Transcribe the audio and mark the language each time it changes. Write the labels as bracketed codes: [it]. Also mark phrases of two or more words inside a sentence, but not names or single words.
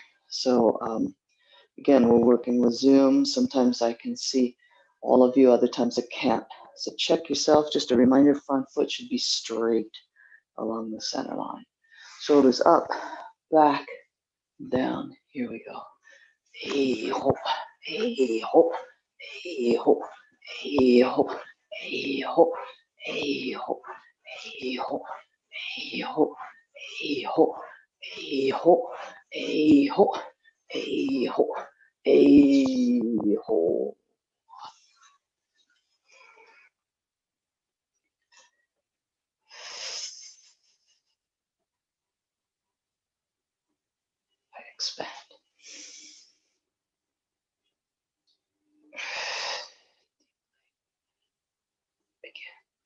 [en] So again, we're working with Zoom. Sometimes I can see all of you, other times I can't. So check yourself. Just a reminder, front foot should be straight along the center line. Shoulders up, back, down. Here we go. Hey ho, hey ho, hey ho, hey ho, hey ho, hey ho, hey ho, hey ho, hey ho, hey ho, hey ho, hey ho, hey ho. I expand. Again.